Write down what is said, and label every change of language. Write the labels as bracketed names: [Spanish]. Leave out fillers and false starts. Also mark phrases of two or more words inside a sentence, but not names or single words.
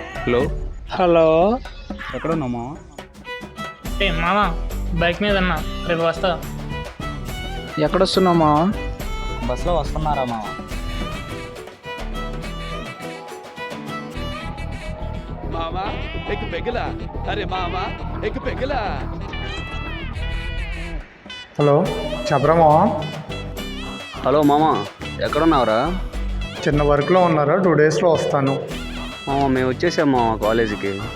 [Telugu] హలో హలో. ఎక్కడ ఉన్నావు మామ? మామా బైక్ మీద ఉన్నా, రేపు వస్తా. ఎక్కడొస్తున్నావు మావా? బస్సులో వస్తున్నారా మామ? मामा एक पेगला अरे मामा एक पेगला హలో చెప్పరా మావా? హలో మామ, ఎక్కడున్నావురా? చిన్న వర్క్లో ఉన్నారా? 2 డేస్లో వస్తాను. మామ మేము వచ్చేసాం మామ కాలేజీకి.